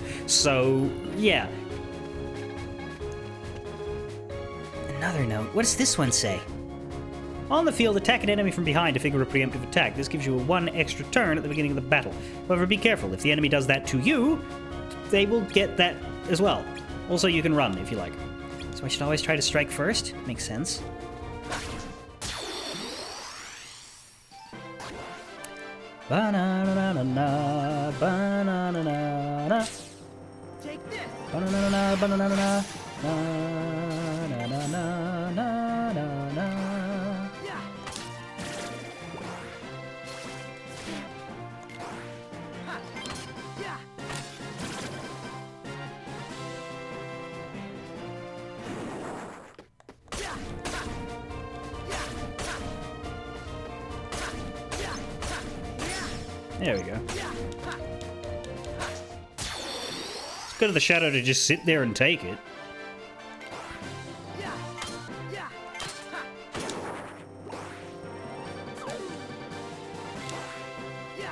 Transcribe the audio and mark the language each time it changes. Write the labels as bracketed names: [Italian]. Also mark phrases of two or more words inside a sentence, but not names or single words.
[English] So, yeah. Another note. What does this one say? On the field, attack an enemy from behind to figure a preemptive attack. This gives you a 1 extra turn at the beginning of the battle. However, be careful. If the enemy does that to you, they will get that as well. Also, you can run if you like. So I should always try to strike first? Makes sense. Ba-na-na-na-na, ba-na-na-na-na. Take this. Ba-na-na-na, ba-na-na-na-na, na-na-na-na-na-na. Yeah. Ha. Yeah. Yeah. Ha. Yeah. Ha. Ha. Yeah. Ha. Yeah. There we go. Yeah. Ha. It's good of the shadow to just sit there and take it. Yeah. Yeah. Ha. Yeah.